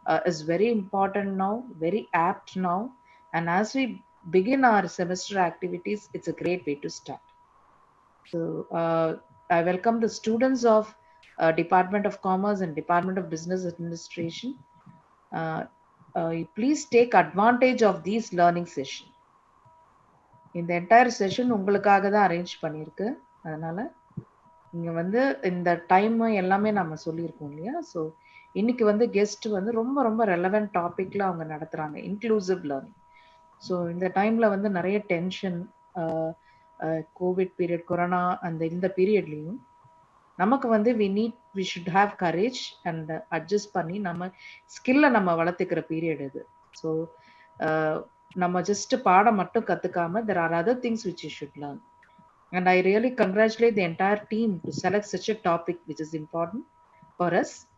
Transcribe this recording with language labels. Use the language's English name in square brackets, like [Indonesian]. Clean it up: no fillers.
[English] is very important now, very apt now. And as we begin our semester activities, it's a great way to start. So I welcome the students of Department of Commerce and Department of Business Administration. Please take advantage of these learning session. [Tamil] இந்த entire session உங்களுக்காக தான் arrange பண்ணியிருக்கு. அதனால இங்கே வந்து இந்த time எல்லாமே நம்ம சொல்லியிருக்கோம் இல்லையா. ஸோ இன்னைக்கு வந்து கெஸ்ட் வந்து ரொம்ப ரொம்ப ரெலவெண்ட் டாபிக்ல அவங்க நடத்துகிறாங்க, இன்க்ளூசிவ் லேர்னிங். ஸோ இந்த டைமில் வந்து நிறைய டென்ஷன், கோவிட் பீரியட், கொரோனா அந்த இந்த பீரியட்லேயும் நமக்கு வந்து [English] we should have courage and [Tamil] adjust பண்ணி நம்ம ஸ்கில்லை நம்ம வளர்த்துக்கிற பீரியட் இது. ஸோ நம்ம ஜஸ்ட் பாடம் மட்டும் கற்றுக்காம [English] there are other things which you should learn. And I really congratulate the entire team to select such a topic which is important for us.